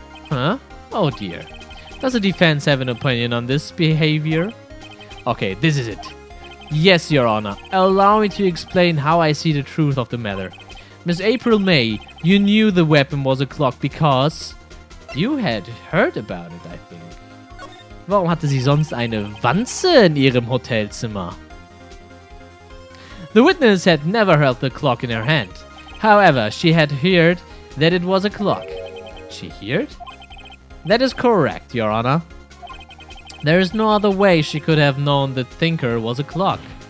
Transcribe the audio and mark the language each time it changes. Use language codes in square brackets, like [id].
[en] Huh? Oh dear. Does the defense have an opinion on this behavior? Okay, this is it. Yes, Your Honor. Allow me to explain how I see the truth of the matter. Miss April May, you knew the weapon was a clock because you had heard about it, I think. [de] Warum hatte sie sonst eine Wanze in ihrem Hotelzimmer? [en] The witness had never held the clock in her hand. However, she had heard that it was a clock. She heard? That is correct, Your Honor. There is no other way she could have known the thinker was a clock.